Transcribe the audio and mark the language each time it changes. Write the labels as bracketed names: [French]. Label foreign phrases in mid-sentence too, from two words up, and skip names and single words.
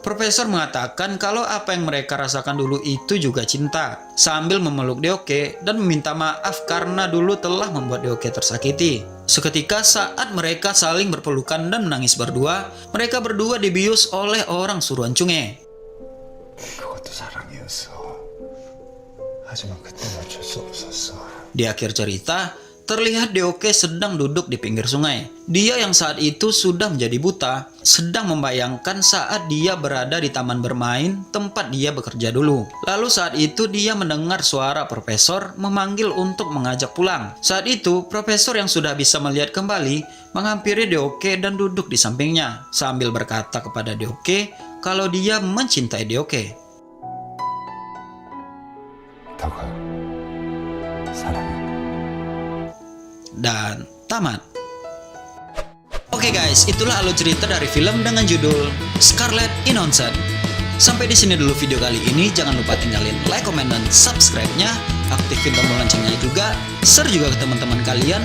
[Indonesian] Profesor mengatakan kalau apa yang mereka rasakan dulu itu juga cinta, sambil memeluk Deoke dan meminta maaf karena dulu telah membuat Deoke tersakiti. Seketika saat mereka saling berpelukan dan menangis berdua, mereka berdua dibius oleh orang suruhan Chunge. [Korean] 그것도 사랑이었어. 하지만 그때는 어쩔 수 없었어. [Indonesian] Di akhir cerita, terlihat Deoke sedang duduk di pinggir sungai. Dia yang saat itu sudah menjadi buta, sedang membayangkan saat dia berada di taman bermain tempat dia bekerja dulu. Lalu saat itu dia mendengar suara profesor memanggil untuk mengajak pulang. Saat itu, profesor yang sudah bisa melihat kembali menghampiri Deoke dan duduk di sampingnya, sambil berkata kepada Deoke kalau dia mencintai Deoke. [Korean] 너가 사랑해. [Indonesian] Dan tamat. Oke guys, itulah alur cerita dari film dengan judul Scarlet Innocent. Sampai di sini dulu video kali ini. Jangan lupa tinggalin [English] like, comment, [Indonesian] dan subscribe-nya. Aktifin tombol loncengnya juga. Share juga ke teman-teman kalian.